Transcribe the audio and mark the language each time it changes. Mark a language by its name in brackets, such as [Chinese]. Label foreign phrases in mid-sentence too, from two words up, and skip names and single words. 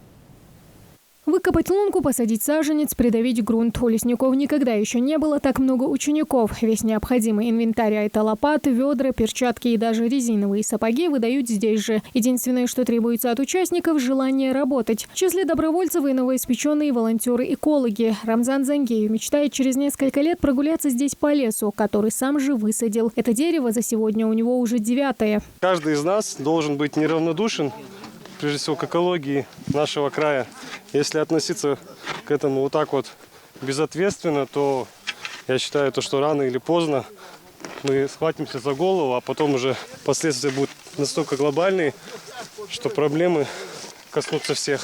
[Russian] Выкопать лунку, посадить саженец, придавить грунт. У лесников никогда еще не было так много учеников. Весь необходимый инвентарь, а это лопаты, ведра, перчатки и даже резиновые сапоги выдают здесь же. Единственное, что требуется от участников – желание работать. В числе добровольцев и новоиспеченные волонтеры-экологи. Рамзан Зангеев мечтает через несколько лет прогуляться здесь по лесу, который сам же высадил. Это дерево за сегодня у него уже 9-е. Каждый из нас должен быть неравнодушен, прежде всего, к экологии нашего края. Если относиться к этому вот так вот безответственно, то я считаю, что рано или поздно мы схватимся за голову, а потом уже последствия будут настолько глобальные, что проблемы коснутся всех.